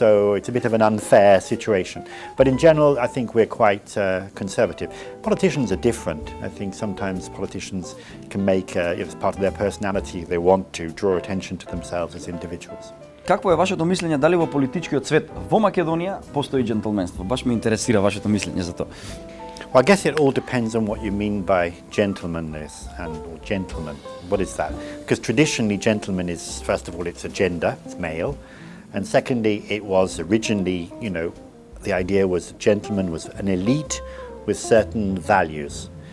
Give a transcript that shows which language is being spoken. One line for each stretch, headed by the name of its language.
English: So it's a bit of an unfair situation. But in general, I think we're quite conservative. Politicians are different. I think sometimes politicians can make, as part of their personality, they want to draw attention to themselves as individuals.
Macedonian: Какво е вашето мислење дали во политичкиот свет во Македонија постои џентлменство? Баш ме интересира вашето мислење за тоа.
English: Well, I guess it all depends on what you mean by gentlemanness or gentleman. What is that? Because traditionally, gentleman is, first of all, it's a gender, it's male. And secondly, it was originally, the idea was gentleman was an elite with certain values.